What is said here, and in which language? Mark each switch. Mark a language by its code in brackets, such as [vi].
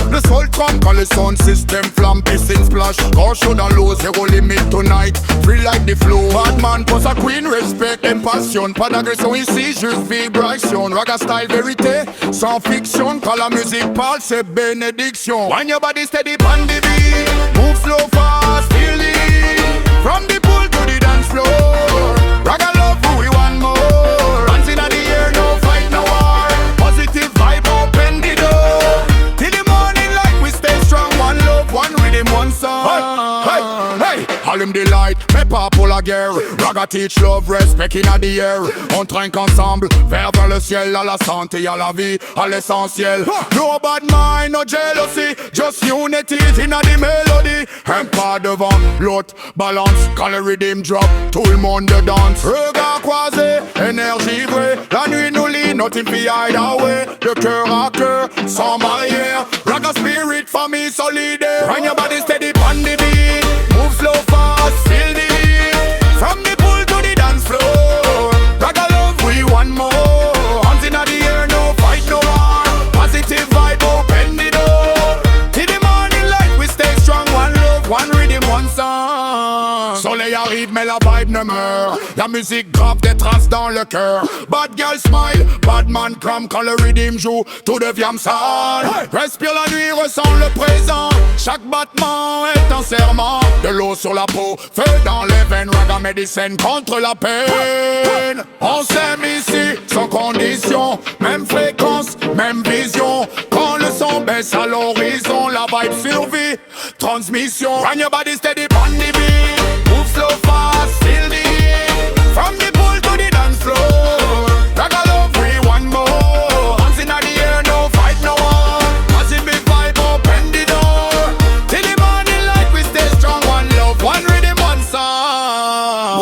[fr] Le sol trempe quand le sound system flamme. Piscine splash, corps chaud dans l'eau. Zéro limite [en] tonight, free like the flow. Bad man pose a queen, respect et passion. [fr] Pas d'agression ici, juste vibration. Ragga style vérité, sans fiction. Quand la musique parle c'est bénédiction. [en] Wind your body steady pon the beat. Move slow fast, feel it. From the pool to the dance floor. Ragga love who we want more. Hands in the air, no fight, no war. Positive vibe, open the door. Till the morning like we stay strong. One love, one rhythm, one song. Hey, hey, hey. [fr] Allume des lights, mais pas pour la guerre. [en] Ragga teach love, respect in the air. [fr] On trinque ensemble, vers le ciel. À la santé, à la vie, à l'essentiel. [en] No bad mind, no jealousy. Just unity in the melody. [fr] Un pas devant l'autre, balance. Quand le [en] rhythm drop, [fr] tout le monde danse. Regard croisé, énergie vraie. La nuit nous lie, [en] nothing fi hide away. [fr] De cœur à cœur, sans barrière. [en] Ragga spirit, [fr] famille solide. [en] Run your body steady, pon the beat. Move slow fast, feel the heat. From the pool to the dance floor. Ragga love, we want more. Hands in the air, no fight, no war. Positive vibe, open the door. Till the morning light, we stay strong. One love, one rhythm, one song. [fr] Soleil arrive, mais la vibe ne meurt. La musique grave des traces dans le cœur. [en] Bad girl smile, bad man [fr] crame. Quand le rhythm joue, tout devient sale. Respire la nuit, ressens le présent. Chaque battement est un serment. De l'eau sur la peau, feu dans les veines. Ragga médecine contre la peine. On s'aime ici, sans condition. Même fréquence, même vision. Quand le son baisse à l'horizon, la vibe survit, transmission. [en] Run your body steady, pon the beat. Move slow fast, feel the heat. From the pool to the dance floor. Ragga love, we want more. Hands in the air, no fight, no war. Positive vibe, open the door. Till the morning light, we stay strong. One love, one rhythm, one song.